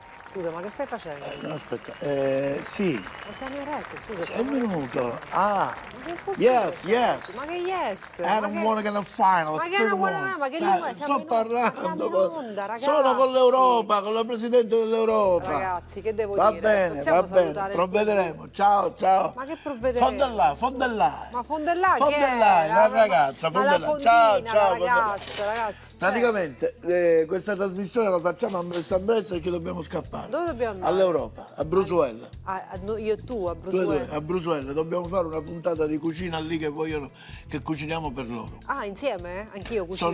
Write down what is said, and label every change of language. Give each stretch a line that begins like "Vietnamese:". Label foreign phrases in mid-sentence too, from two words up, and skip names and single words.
Italian: Scusa, ma che stai facendo? No, aspetta, sì, Ma siamo in rec, scusa, è siamo in venuto. Ah, Ma che vuol yes, dire? yes. Ma che yes?
English: I don't wanna get a final.
Italian: Ma che non vuole ma che lingua è? Sto parlando. Siamo in onda, ragazzi. Sono con l'Europa, con la Presidente dell'Europa. Ragazzi, che devo Va dire? bene, Possiamo va bene, salutare il provvederemo. Ciao, ciao. Ma che provvederemo? Von der Leyen, von der Leyen. Ma von der Leyen, Von che der è? Leyen, la ragazza, Ma von la der Leyen. fondina, Ciao, la ciao, von der Leyen. ragazza, ragazzi. Cioè, Praticamente questa trasmissione la facciamo a San Bressa perché dobbiamo scappare. Dove dobbiamo andare? All'Europa, a Brusuella. io e tu, a Tu e due, Brusuela. a Brusuella, dobbiamo fare una puntata di cucina lì che vogliono che cuciniamo per loro. Ah, insieme? Anch'io cucino?